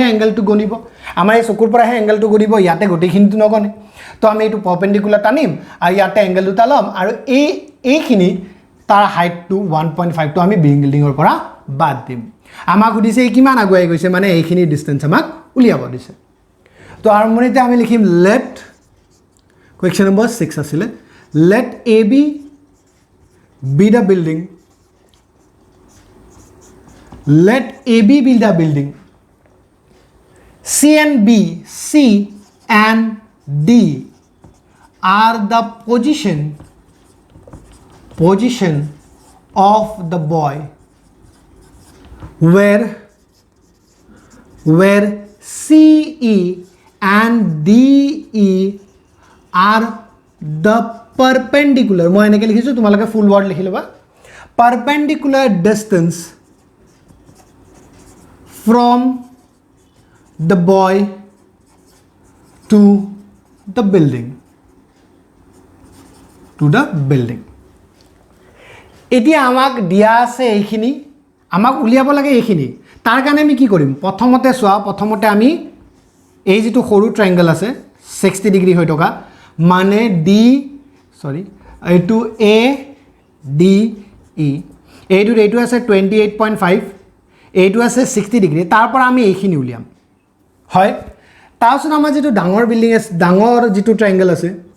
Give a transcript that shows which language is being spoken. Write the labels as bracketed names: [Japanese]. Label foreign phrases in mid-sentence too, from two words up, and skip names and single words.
[Assamese] এংগেলটো গণিব আমাৰ এই চকুৰ পৰাহে এংগেলটো গণিব ইয়াতে গোটেইখিনিটো নগণে তো আমি এইটো পাৰপেণ্ডিকুলাৰ টানিম আৰু ইয়াতে এংগেল দুটা ল'ম আৰু এইখিনি তাৰ হাইটটো 1.5 তো আমি বিল্ডিংৰ পৰা বাদ দিম আমাক সুধিছে কিমান আগুৱাই গৈছে মানে এইখিনি ডিষ্টেঞ্চ আমাক উলিয়াব দিছে তো আৰম্ভণিতে আমি লিখিম [English] let question number 6 [Assamese] আছিলে [English] let A B the building let AB be the building C and D are the position of the boy where CE and DE are the perpendicular [Assamese] মই এনেকৈ লিখিছোঁ তোমালোকে [English] full word [Assamese] লিখি ল'বা [English] perpendicular distance from the boy to the building [Assamese] এতিয়া আমাক দিয়া আছে এইখিনি আমাক উলিয়াব লাগে এইখিনি তাৰ কাৰণে আমি কি কৰিম প্ৰথমতে চোৱা প্ৰথমতে আমি এই যেটো সৰু ট্ৰায়াঙ্গল আছে 60 ডিগ্ৰী হৈ থকা মানে ডি সৰি এইটো এ ডি ই এইটো আছে 28.5 এইটো আছে 60 ডিগ্ৰী তাৰ পৰা আমি এইখিনি উলিয়াম হয় তাৰপিছত আমাৰ যেটো ডাঙৰ বিল্ডিং আছে ডাঙৰ যেটো ট্ৰায়াঙ্গল আছে